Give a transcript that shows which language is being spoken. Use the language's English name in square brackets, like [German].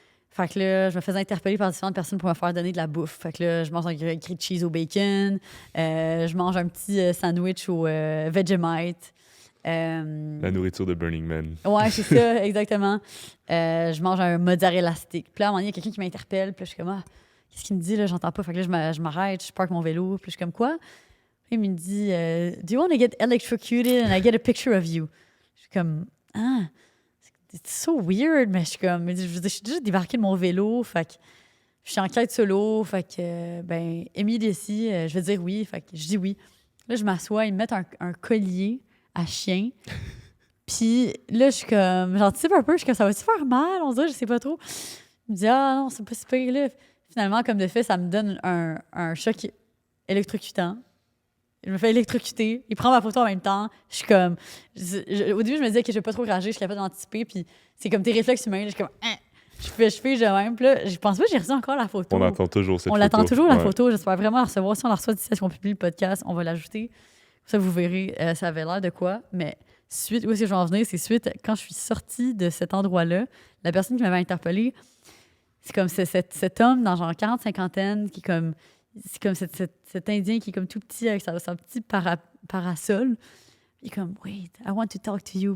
[French] Fait que là, je me faisais interpeller par différentes personnes pour me faire donner de la bouffe. Fait que là, je mange un grilled cheese au bacon, je mange un petit sandwich au Vegemite. La nourriture de Burning Man. Ouais, c'est ça, exactement. Je mange un mozzarella stick. Puis là, à un moment donné, il y a quelqu'un qui m'interpelle. Puis là, je suis comme, ah, qu'est-ce qu'il me dit, là? J'entends pas. Fait que là, je m'arrête, je parque mon vélo. Puis je suis comme, quoi? Puis il me dit, [English] Do you want to get electrocuted and I get a picture of you? [French] Je suis comme, ah, [English] it's so weird. [French] Mais je suis comme, je suis déjà débarqué de mon vélo. Fait que je suis en quête solo. Fait que, ben, ici, je vais dire oui. Fait que je dis oui. Là, je m'assois, ils me mettent un collier à chien. Puis là, je suis comme, j'anticipe un peu, je suis comme, ça va-tu faire mal? On dirait, je sais pas trop. Il me dit, ah non, c'est pas si pire. Là, finalement, comme de fait, ça me donne un choc électrocutant. Je me fais électrocuter. Il prend ma photo en même temps. Je suis comme, au début, je me disais que je vais pas trop rager, je suis capable d'anticiper. Puis c'est comme tes réflexes humains. Je suis comme, hein. Je fais de même. Puis là, je pense pas que j'ai reçu encore la photo. On attend toujours cette photo. On l'attend toujours, la photo. J'espère vraiment la recevoir. Si on la reçoit d'ici à ce qu'on publie le podcast, on va l'ajouter. Ça, vous verrez, ça avait l'air de quoi. Mais suite, où est-ce que je vais en venir? C'est suite, quand je suis sortie de cet endroit-là, la personne qui m'avait interpellée, c'est comme cet homme dans genre 40-50, qui est comme, c'est comme cet Indien qui est comme tout petit avec son petit parasol. Il est comme, [English] wait, I want to talk to you.